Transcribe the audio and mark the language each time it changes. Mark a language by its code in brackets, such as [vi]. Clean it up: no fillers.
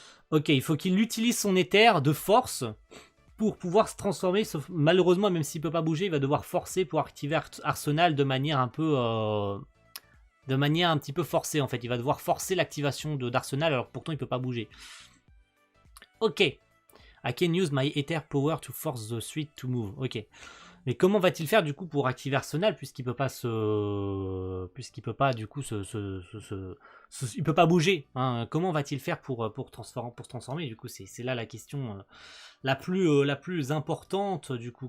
[fr] Ok, il faut qu'il utilise son éther de force pour pouvoir se transformer, sauf malheureusement, même s'il peut pas bouger, il va devoir forcer pour activer Arsenal de manière un peu... de manière un petit peu forcée en fait. Il va devoir forcer l'activation d'Arsenal, alors pourtant il peut pas bouger. Ok. [en] I can use my Ether power to force the suite to move. [fr] Ok. Mais comment va-t-il faire du coup pour activer Arsenal puisqu'il peut pas puisqu'il peut pas du coup il peut pas bouger, hein. Comment va-t-il faire pour se transformer du coup c'est là la question la plus importante du coup.